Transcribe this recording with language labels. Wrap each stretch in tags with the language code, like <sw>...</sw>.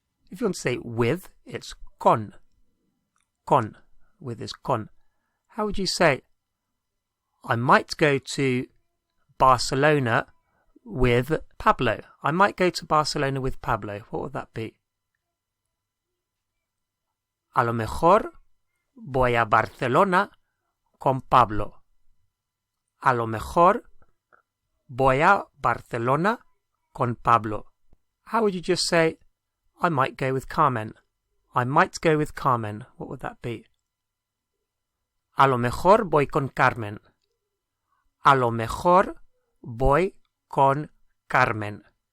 <en>If you want to say with, it's con. Con. With is con. How would you say, I might go to Barcelona with Pablo? I might go to Barcelona with Pablo. What would that be?</en> <es>A lo mejor voy a Barcelona con Pablo. A lo mejor voy a Barcelona con Pablo.</es> <en>How would you just say, I might go with Carmen? I might go with Carmen. What would that be?</en> <es>A lo mejor voy con Carmen. A lo mejor voy con Carmen.</es>